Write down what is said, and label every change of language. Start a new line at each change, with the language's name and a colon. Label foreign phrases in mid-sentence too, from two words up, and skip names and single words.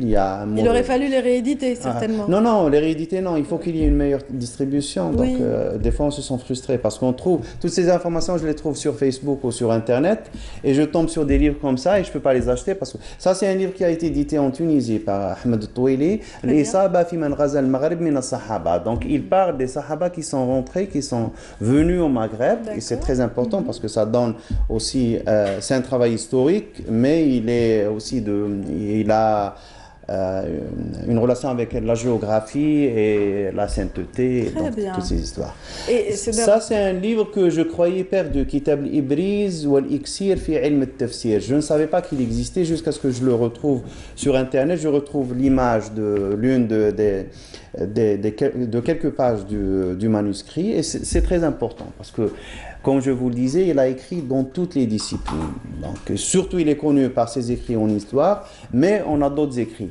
French: Il aurait fallu les rééditer, certainement. Non, les rééditer, non. Il faut qu'il y ait une meilleure distribution. Donc, des fois, on se sent frustré parce qu'on trouve toutes ces informations, je les trouve sur Facebook ou sur Internet et je tombe sur des livres comme ça et je peux pas les acheter parce que ça, c'est un livre qui a été édité en Tunisie par Ahmed Touili, L'Isaba fi man ghaza al-Maghreb min as-Sahaba. Donc, il parle des Sahaba qui sont rentrés, qui sont venus au Maghreb. Et c'est très important parce que ça donne aussi, c'est un travail historique, mais il est aussi il a une relation avec la géographie et la sainteté, donc toutes ces histoires. Et ça, c'est un livre que je croyais perdu, Kitab al-Ibriz ou al-Iksir fi ilm al-Tafsir. Je ne savais pas qu'il existait jusqu'à ce que je le retrouve sur Internet. Je retrouve l'image de l'une de quelques pages du manuscrit et c'est très important parce que, comme je vous le disais, il a écrit dans toutes les disciplines. Donc, surtout, il est connu par ses écrits en histoire, mais on a d'autres écrits.